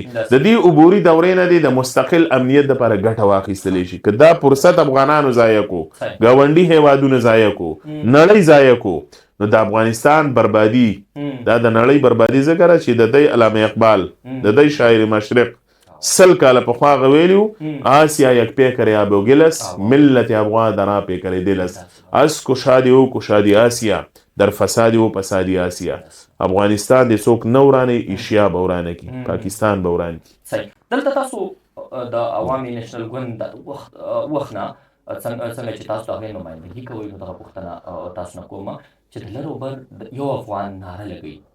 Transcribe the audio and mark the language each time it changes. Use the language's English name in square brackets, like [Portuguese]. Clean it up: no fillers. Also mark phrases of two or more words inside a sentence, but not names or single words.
[Pashto] د دې عبوري دورې نه دی د مستقل امنیت دپاره ګټه واخیستلی شي. که دا فرصت افغانانو ضایع کو، ګاونډي هیوادونه ضایع کو، نړۍ ضایع کو، نو د افغانستان بربادي دا د نړۍ بربادي ځکه ده چې د دی علامه اقبال، د دی شاعر مشرق 100 کاله پخوا غویلیو [Persian] آسیا یک پیکر آب و گلس، ملت افغان درا پیکر دلس، از کشادی و کشادی آسیا در فسادی و فسادی آسیا. [Pashto] افغانستان د څوک نه ورانه، ایشیا به ورانه کی، پاکستان به ورانه کی. صحیح. دلته تاسو د عوامي نېشنل ګوند د وخت نه څنګه چې تاسو د هغې نمایندګي کوئ، نو دغه پوښتنه تاسو نه کوم چې د لر او بر یو افغان ناره لګوي.